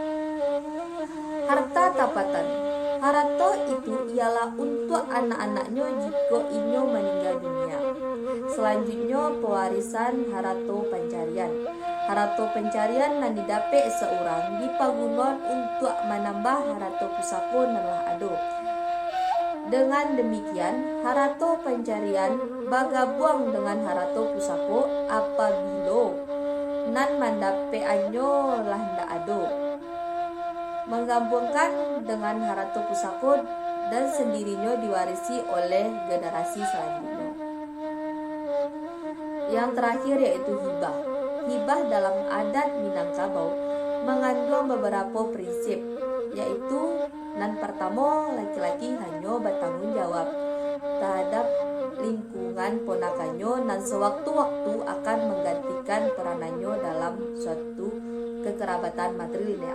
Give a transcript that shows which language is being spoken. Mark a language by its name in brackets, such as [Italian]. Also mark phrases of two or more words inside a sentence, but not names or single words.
[Indonesian] Harta tapatan. Harato itu ialah untuk anak-anaknya jika inyo meninggal dunia. Selanjutnya pewarisan harato pencarian. Harato pencarian yang didapat seorang dipagunon untuk menambah [Minangkabau] harato pusako nalah ado. [Indonesian] Dengan demikian, harato pencarian bergabung dengan [Minangkabau] harato pusako [Indonesian] apabila nan mendapat [Minangkabau] anyo lah ndak ado. [Indonesian] Menggabungkan dengan [Minangkabau] harato pusako [Indonesian] dan sendirinya diwarisi oleh generasi selanjutnya. Yang terakhir yaitu hibah. Hibah dalam adat Minangkabau mengandung beberapa prinsip, yaitu yang pertama, laki-laki hanya bertanggung jawab terhadap lingkungan ponakannya dan sewaktu-waktu akan menggantikan peranannya dalam suatu kekerabatan matrilineal.